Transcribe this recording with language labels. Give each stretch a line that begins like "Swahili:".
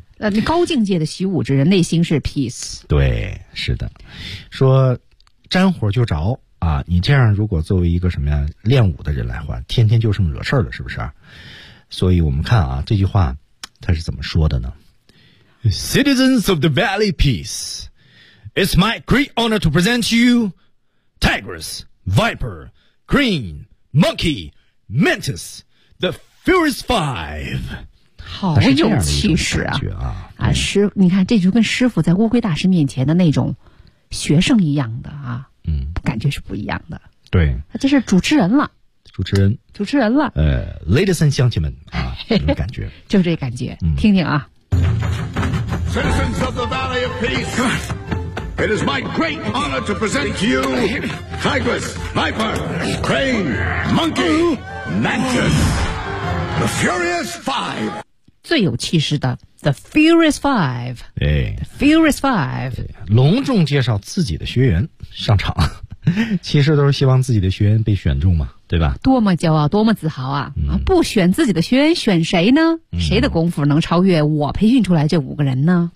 Chinese: 你高境界的习武之人内心是 peace。对，是的，说沾火就着啊，你这样如果作为一个什么呀练武的人来话，天天就剩惹事了，是不是？所以我们看啊这句话他是怎么说的呢，
English: Citizens of the Valley Peace, it's my great honor to present to you Tigress, Viper, Crane, Monkey, Mantis, the Furious Five.
Chinese: 好有气势啊。啊，师，你看这就跟师傅在乌龟大师面前的那种学生一样的啊。嗯，感觉是不一样的。对。这是主持人了。主持人。主持人了。
English: Ladies and
Chinese: 乡亲们啊，这种感觉。就这感觉，听听啊。
English: Citizens of the Valley of Peace, it is my great honor to present to you Tigress, Viper, Crane, Monkey, Mantis, the Furious Five.
Chinese: 最有气势的
English: The Furious Five.
Chinese: 对
English: The Furious Five.
Chinese: 隆重介绍自己的学员上场，其实都是希望自己的学员被选中嘛，对吧？多么骄傲，多么自豪啊！嗯、啊，不选自己的学员，选谁呢、嗯？谁的功夫能超越我培训出来这五个人呢？